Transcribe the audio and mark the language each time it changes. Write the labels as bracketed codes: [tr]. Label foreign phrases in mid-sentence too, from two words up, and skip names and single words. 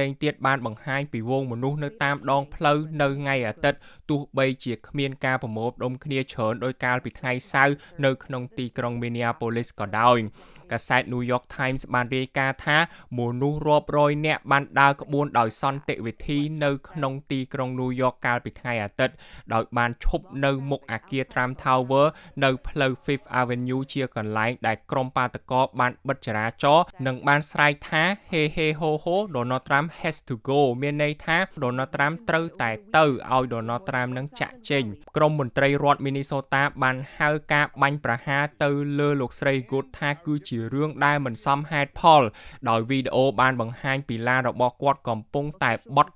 [km] ងទៀតបានបង្ហាញពីវងមនុស្សនៅតាមដងផ្លូវនៅថ្ងៃអាទិត្យទោះបីជាគ្មានការប្រមូលផ្ដុំគ្នាច្រើនដោយកាលពីថ្ងៃសៅរ៍នៅក្នុងទីក្រុង Minneapolis ក៏ដោយកាសែត New York Times បានរាយការណ៍ថាមនុស្សរាប់រយនាក់បានដើរក្បួនដោយសន្តិវិធីនៅក្នុងទីក្រុង New York កាលពីថ្ងៃអាទិត្យដោយបានឈប់នៅមុខអគារ Trump Tower នៅផ្លូវ Fifth Avenue ជាកន្លែងដែលក្រុមបាតកោបានបិទចរាចរណ៍និងបានស្រែកថា [en] Hey hey ho ho Donald Trump has to go [km] មានន័យថា Donald Trump ត្រូវតែទៅឲ្យ Donald Trump នឹងចាក់ចេញក្រុមមន្ត្រីរដ្ឋ Minnesota បានហៅការបាញ់ប្រហារទៅលើលោកស្រី Good ថាគឺជារឿងដែលមិនសមហេតុផលដោយវីដេអូបានបង្ហាញពីឡានរបស់គាត់កំពុងតែបត់